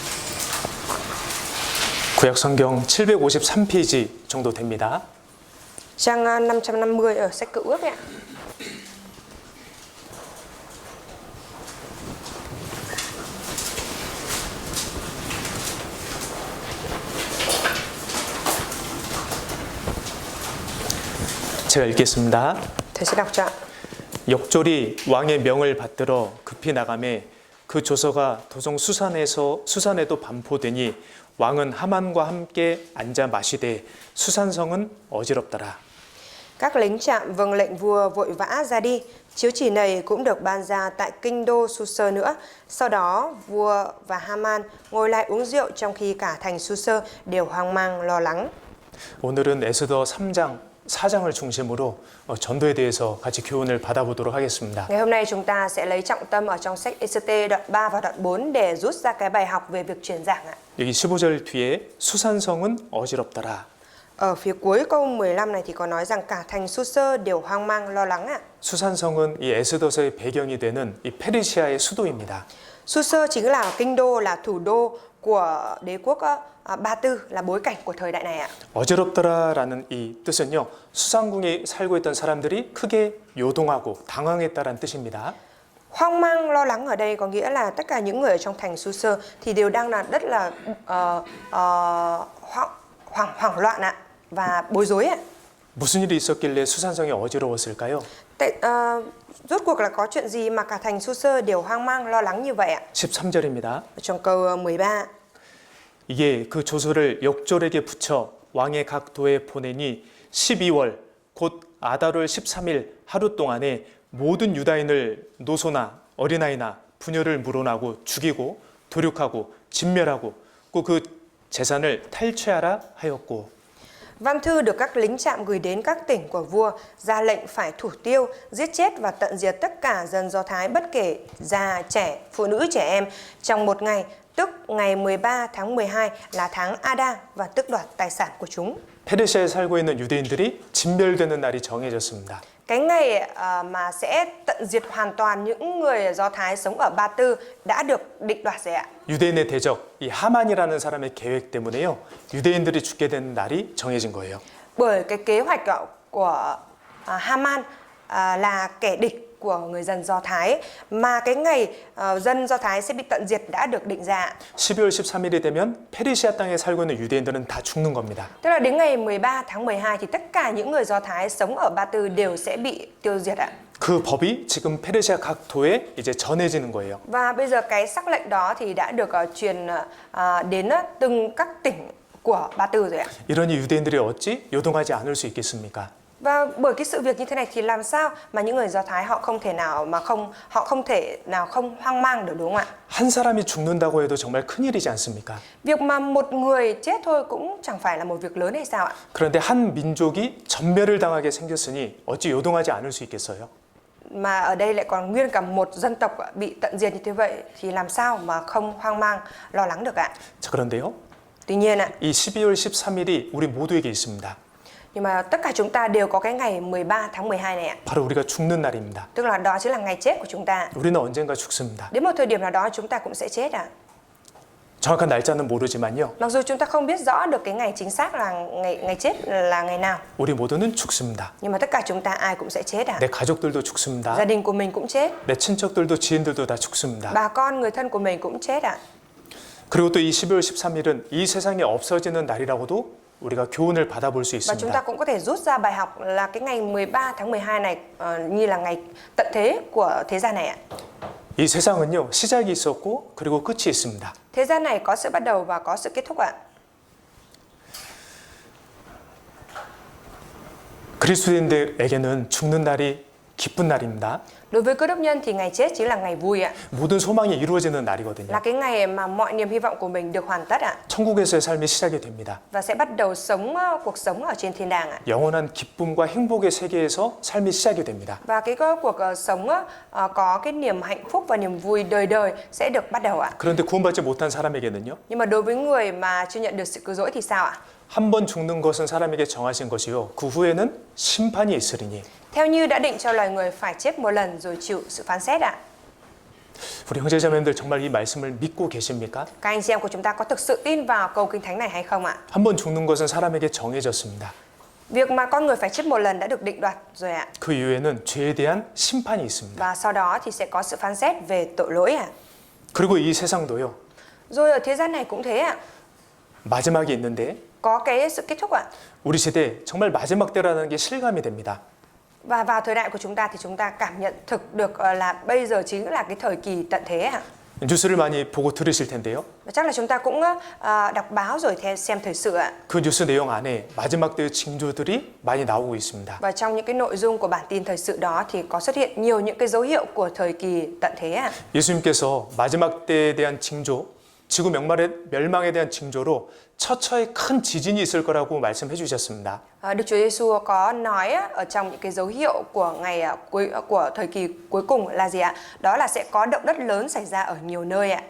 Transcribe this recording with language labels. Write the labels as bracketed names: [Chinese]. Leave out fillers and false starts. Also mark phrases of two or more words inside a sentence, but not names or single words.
[Korean] 구약 성경 753페이지 정도 됩니다. [Vietnamese] Trang 550 ở sách Cựu Ước ạ. [Korean] 제가 읽겠습니다. [Vietnamese] Thầy sẽ đọc cho ạ. [Korean] 역졸이 왕의 명을 받들어 급히 나가매 그 조서가 도성 수산에도 반포되니 왕은 하만과 함께 앉아 마시되 수산성은 어지럽더라. [Vietnamese] Các lính trạm vâng lệnh vua vội vã ra đi. Chiếu chỉ này cũng được ban ra tại kinh đô Su-sơ nữa. Sau đó vua và Haman ngồi lại uống rượu trong khi cả thành Su-sơ đều hoang mang lo lắng. [Korean] 오늘은 에스더 3장, 4장을 중심으로 전도에 대해서 같이 교훈을 받아보도록 하겠습니다. [Vietnamese] Ngày hôm nay chúng ta sẽ lấy trọng tâm ở trong sách Ê-xê-tê đoạn 3 và đoạn 4 để rút ra cái bài học về việc truyền giảng ạ. [Korean] 여기 15절 뒤에 수산성은 어지럽더라. [Vietnamese] Ở phía cuối câu 15 này thì có nói rằng cả thành Su-sơ đều hoang mang lo lắng ạ. [Korean] 수산성은 이 에스더서의 배경이 되는 이 페르시아의 수도입니다. [Vietnamese] Su-sơ chính là kinh đô, là thủ đô của đế quốc Ba Tư, là bối cảnh của thời đại này ạ. [Korean] 어지럽더라라는 이 뜻은요, 수상궁에 살고 있던 사람들이 크게 요동하고 당황했다라는 뜻입니다. [Vietnamese] Hoang mang lo lắng ở đây có nghĩa là tất cả những người ở trong thành Su-sơ thì đều đang là rất là hoảng loạn ạ và bối rối ạ. [Korean] 무슨 일이 있었길래 수산성이 어지러웠을까요? [Vietnamese] Rốt cuộc là có chuyện gì mà cả thành Su-sơ đều hoang mang lo lắng như vậy ạ? [Korean] 13절입니다. [Vietnamese] Trong câu 13. [Korean] 이게 그 조서를 역졸에게 붙여 왕의 각 도에 보내니 12월 곧 아달월 13일 하루 동안에 모든 유다인을 노소나 어린아이나 부녀를 물어나고 죽이고 도륙하고 진멸하고 그 재산을 탈취하라 하였고. [Vietnamese] Văn thư được các lính trạm gửi đến các tỉnh của vua, ra lệnh phải thủ tiêu, giết chết và tận diệt tất cả dân Do Thái bất kể già, trẻ, phụ nữ, trẻ em trong một ngày, tức ngày 13 tháng 12 là tháng Ada và tước đoạt tài sản của chúng. [Korean] 페르시아에 살고 있는 유대인들이 진멸되는 날이 정해졌습니다. [Vietnamese] Cái ngày mà sẽ tận diệt hoàn toàn những người Do Thái sống ở Ba Tư đã được định đoạt rồi ạ. [Korean] 유대인의 대적, 이 하만이라는 사람의 계획 때문에요, 유대인들이 죽게 되는 날이 정해진 거예요. [Vietnamese] Bởi cái kế hoạch của Haman là kẻ địch của người dân Do Thái, mà cái ngày dân Do Thái sẽ bị tận diệt đã được định ra. [Korean] 12월 13일이 되면 페르시아 땅에 살고 있는 유대인들은 다 죽는 겁니다. [Vietnamese] Tức là đến ngày 13 tháng 12 thì tất cả những người Do Thái sống ở Ba Tư đều sẽ bị tiêu diệt ạ. [Korean] 그 법이 지금 페르시아 각 도에 이제 전해지는 거예요. [Vietnamese] Và bây giờ cái sắc lệnh đó thì đã được truyền đến từng các tỉnh của Ba Tư rồi ạ. [Korean] 이러니 유대인들이 어찌 요동하지 않을 수 있겠습니까? [Vietnamese] Và bởi cái sự việc như thế này thì làm sao mà những người Do Thái họ không thể nào không hoang mang được, đúng không ạ? [Korean] 한 사람이 죽는다고 해도 정말 큰일이지 않습니까? [Vietnamese] Việc mà một người chết thôi cũng chẳng phải là một việc lớn hay sao ạ? [Korean] 그런데 한 민족이 전멸을 당하게 생겼으니 어찌 요동하지 않을 수 있겠어요? [Vietnamese] Mà ở đây lại còn nguyên cả một dân tộc bị tận diệt như thế vậy thì làm sao mà không hoang mang lo lắng được ạ? [Korean] 자, 그런데요, [Vietnamese] Tuy nhiên ạ, [Korean] 이 12월 13일이 우리 모두에게 있습니다. [Vietnamese] nhưng mà tất cả chúng ta đều có cái ngày 13 tháng 12 này ạ. [Korean] 바로 우리가 죽는 날입니다. [Vietnamese] Tức là đó chính là ngày chết của chúng ta. [Korean] 우리는 언젠가 죽습니다. [Vietnamese] Đến một thời điểm nào đó chúng ta cũng sẽ chết ạ. [Korean] 정확한 날짜는 모르지만요, [Vietnamese] Mặc dù chúng ta không biết rõ được cái ngày chính xác là ngày chết là ngày nào, [Korean] 우리 모두는 죽습니다. [Vietnamese] nhưng mà tất cả chúng ta ai cũng sẽ chết ạ. [Korean] 내 가족들도 죽습니다. [Vietnamese] Gia đình của mình cũng chết, [Korean] 내 친척들도 지인들도 다 죽습니다. [Vietnamese] bà con người thân của mình cũng chết ạ. [Korean] 그리고 또 이 12월 13일은 이 세상에 없어지는 날이라고도 우리가 교훈을 받아볼 수 [Vietnamese] Và chúng ta [Korean] 있습니다. [Vietnamese] cũng có thể rút ra bài học là cái ngày 13 tháng 12 này như là ngày tận thế của thế gian này ạ. [Korean] 이 세상은요, 시작이 있었고 그리고 끝이 있습니다. [Vietnamese] Thế gian này có sự bắt đầu và có sự kết thúc ạ. [Korean] 그리스도인들에게는 죽는 날이 기쁜 날입니다. [Vietnamese] Đối với cơ đốc nhân thì ngày chết chính là ngày vui ạ. [Korean] 모든 소망이 이루어지는 날이거든요. [Vietnamese] Là cái ngày mà mọi niềm hy vọng của mình được hoàn tất ạ. [Korean] 천국에서의 삶이 시작이 됩니다. [Vietnamese] Và sẽ bắt đầu sống cuộc sống ở trên thiên đàng ạ. [Korean] 영원한 기쁨과 행복의 세계에서 삶이 시작이 됩니다. [Vietnamese] Và cái cuộc sống có cái niềm hạnh phúc và niềm vui đời đời sẽ được bắt đầu ạ. [Korean] 그런데 구원받지 못한 사람에게는요, [Vietnamese] Nhưng mà đối với người mà chưa nhận được sự cứu rỗi thì sao ạ? [Korean] 한 번 죽는 것은 사람에게 정하신 것이요, 그 후에는 심판이 있으리니. [Vietnamese] Theo như đã định cho loài người phải chết một lần rồi chịu sự phán xét ạ. [Korean] 우리 형제자매님들 정말 이 말씀을 믿고 계십니까? [Vietnamese] Các anh chị em của chúng ta có thực sự tin vào câu kinh thánh này hay không ạ? [Korean] 한 번 죽는 것은 사람에게 정해졌습니다. [Vietnamese] Việc mà con người phải chết một lần đã được định đoạt rồi ạ. [Korean] 그 이후에는 죄에 대한 심판이 있습니다. [Vietnamese] Và sau đó thì sẽ có sự phán xét về tội lỗi ạ. [Korean] 그리고 이 세상도요. [Vietnamese] Rồi ở thế gian này cũng thế ạ. [Korean] 마지막이 있는데 [Vietnamese] Có cái sự kết thúc ạ. [Korean] 우리 세대 정말 마지막 때라는 게 실감이 됩니다. [Vietnamese] Và vào thời đại của chúng ta thì chúng ta cảm nhận thực được là bây giờ chính là cái thời kỳ tận thế ạ. [Korean] 뉴스를 많이 보고 들으실 텐데요. [Vietnamese] Và chắc là chúng ta cũng đọc báo rồi xem thời sự ạ. [Korean] 그 뉴스 내용 안에 마지막 때의 징조들이 많이 나오고 있습니다. [Vietnamese] Và trong những cái nội dung của bản tin thời sự đó thì có xuất hiện nhiều những cái dấu hiệu của thời kỳ tận thế ạ. [Korean] 예수님께서 마지막 때에 대한 징조, 지구 멸망에 대한 징조로 처처에 큰 지진이 있을 거라고 말씀해 주셨습니다. [Vietnamese] Đức Chúa Giêsu có nói ở trong những cái dấu hiệu của ngày của thời kỳ cuối cùng là gì ạ? Đó là sẽ có động đất lớn xảy ra ở nhiều nơi ạ.